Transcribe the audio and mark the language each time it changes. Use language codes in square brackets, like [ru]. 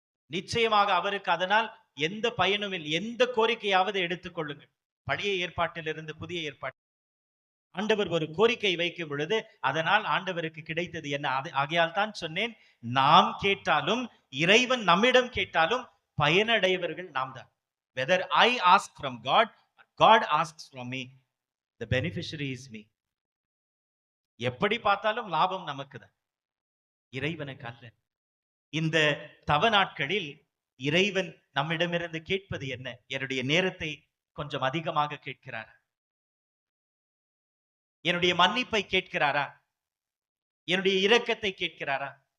[ta] நிச்சயமாக அவருக்கு அதனால் எந்த பயனும் இல்லை. எந்த கோரிக்கையாவது எடுத்துக்கொள்ளுங்கள், பழைய ஏற்பாட்டிலிருந்து புதிய ஏற்பாட்டு, ஆண்டவர் ஒரு கோரிக்கை வைக்கும் பொழுது அதனால் ஆண்டவருக்கு கிடைத்தது என்ன? ஆகையால் தான் சொன்னேன், நாம் கேட்டாலும் இறைவன் நம்மிடம் கேட்டாலும் பயனடைவர்கள் நாம் தான். [en] Whether I ask from God, God asks from me, the beneficiary is me. [ta] எப்படி பார்த்தாலும் லாபம் நமக்கு தான், இறைவனுக்கு அல்ல. இந்த தவ நாட்களில் இறைவன் நம்மிடமிருந்து கேட்பது என்ன? என்னுடைய நேரத்தை கொஞ்சம் அதிகமாக கேட்கிறார், என்னுடைய மன்னிப்பை கேட்கிறாரா? என்னுடைய இரக்கத்தை கேட்கிறாரா?